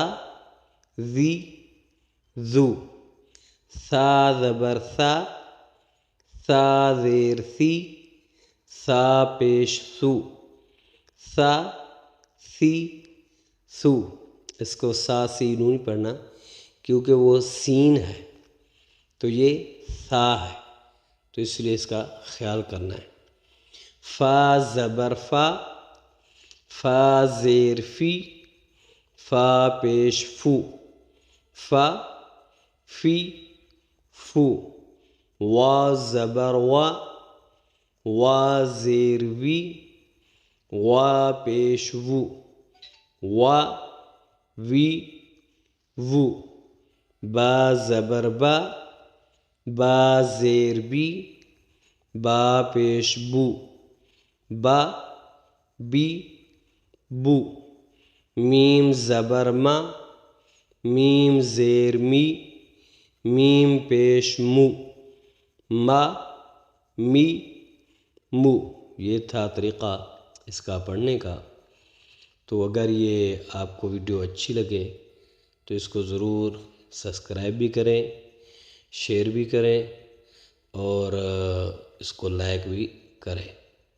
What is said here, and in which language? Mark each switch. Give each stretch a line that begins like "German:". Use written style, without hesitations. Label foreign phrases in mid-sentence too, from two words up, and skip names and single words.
Urdu: ذی ذو، ثا زبر ثا، ثا زیر ثی، ثا پیش ثو، ثا ثی ثو، اس کو سا سی نون نہیں پڑھنا کیونکہ وہ سین ہے تو یہ ثا ہے، تو اس لیے اس کا خیال کرنا ہے۔ فا زبر فا، فا زیر فی، فا پیش فو، فا فی فو، وا زبر وا، وا زیر وی، وا پیش وو، وا وی وو، با زبر با، با زیر بی، با پیش بو، با بی بو، میم زبر ما، میم زیر می، میم پیش مو، ما می مو۔ یہ تھا طریقہ اس کا پڑھنے کا۔ تو اگر یہ آپ کو ویڈیو اچھی لگے تو اس کو ضرور سبسکرائب بھی کریں، شیئر بھی کریں اور اس کو لائک بھی کریں۔